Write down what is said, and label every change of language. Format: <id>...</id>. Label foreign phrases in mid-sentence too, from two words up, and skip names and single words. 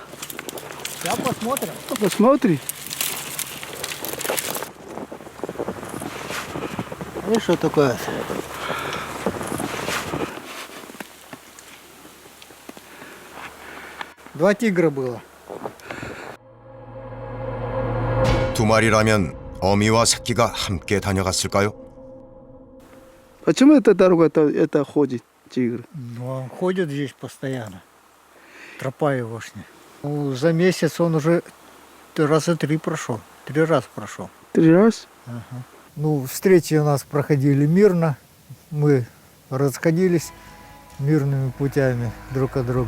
<ru>Сейчас посмотрим. Посмотри. И что такое? Два тигра было.</ru> <ko>두 마리라면 어미와 새끼가 함께 다녀갔을까요?</ko> <ru>Почему эта дорога это ходит, тигр? Ну, он ходит здесь постоянно. Тропа егошня. Ну, за месяц он уже раза 3 прошел. 3 раза прошел. 3 раз? Ага. Ну, встречи у нас проходили мирно. Мы расходились мирными путями друг от друга.</ru>